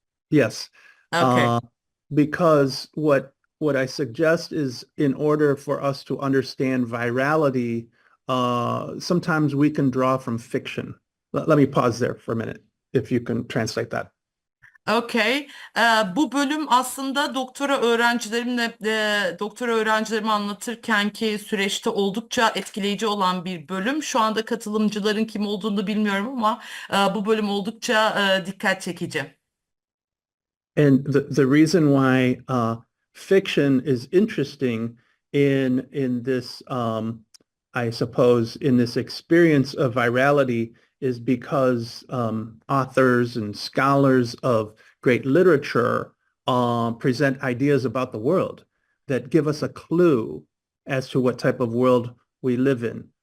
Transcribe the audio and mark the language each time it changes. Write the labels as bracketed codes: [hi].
[en] Yes. Okay. Because what I suggest is in order for us to understand virality, sometimes we can draw from fiction. Let me pause there for a minute, if you can translate that. Okay. [tr] Bu bölüm aslında doktora öğrencilerime anlatırken ki süreçte oldukça etkileyici olan bir bölüm. Şu anda katılımcıların kim olduğunu bilmiyorum ama bu bölüm oldukça dikkat çekici. [en] And the reason why fiction is interesting in this, I suppose, in this experience of virality is because authors and scholars of great literature present ideas about the world that give us a clue as to what type of world we live in.